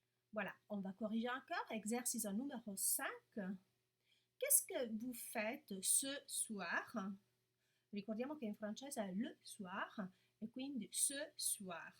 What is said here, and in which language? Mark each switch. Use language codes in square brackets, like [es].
[fr] Voilà, on va corriger encore. Exercice numéro 5. Qu'est-ce que vous faites ce soir? [it] Ricordiamo che in francese è [fr] le soir [it] e quindi [fr] ce soir.